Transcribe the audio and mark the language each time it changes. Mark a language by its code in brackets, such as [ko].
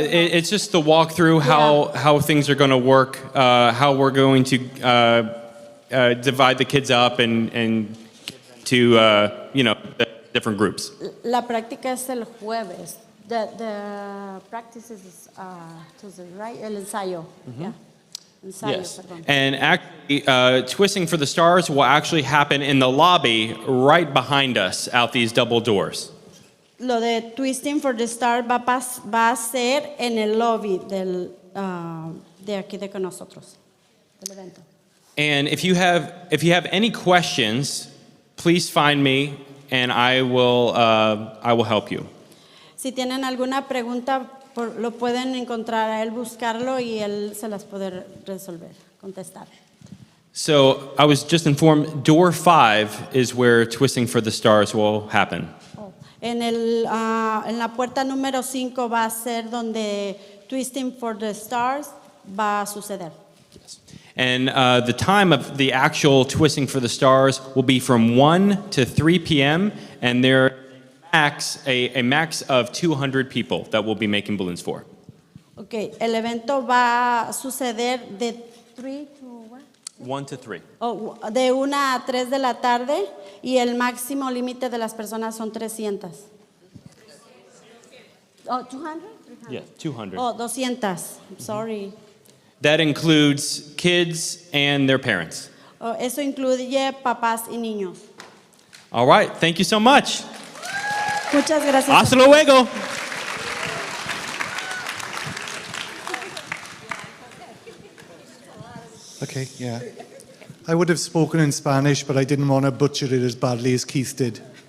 [en] It's just the walkthrough how things are going to work, how we're going to divide the kids up and to the different groups. [es] La práctica es el jueves. [en] The practice is Tuesday, right? [es] El ensayo. Yeah. Ensayo, [en] Yes. [es] perdón. [en] And actually, Twisting for the Stars will actually happen in the lobby right behind us out these double doors. [es] Lo de Twisting for the Star va a ser en el lobby de aquí de con nosotros, del evento. [en] And if you have any questions, please find me and I will help you. [es] Si tienen alguna pregunta, lo pueden encontrar a él, buscarlo y él se las puede resolver, contestar. [en] So I was just informed door 5 is where Twisting for the Stars will happen. [es] En la puerta número 5 va a ser donde Twisting for the Stars va a suceder. [en] And the time of the actual Twisting for the Stars will be from 1 to 3 p.m. And there a max of 200 people that we'll be making balloons for. [es] Okay, el evento va a suceder de 3 [en] to what? 1 to 3. [es] Oh, de 1 a 3 de la tarde y el máximo límite de las personas son 300. [en] Oh, 200? Yeah, 200. Oh, 200. Sorry. That includes kids and their parents. [es] Oh, eso incluye papás y niños. [en] All right, thank you so much. [es] Muchas gracias. Hasta luego. [en] Okay, yeah. I would have spoken in Spanish, but I didn't want to butcher it as badly as Keith did.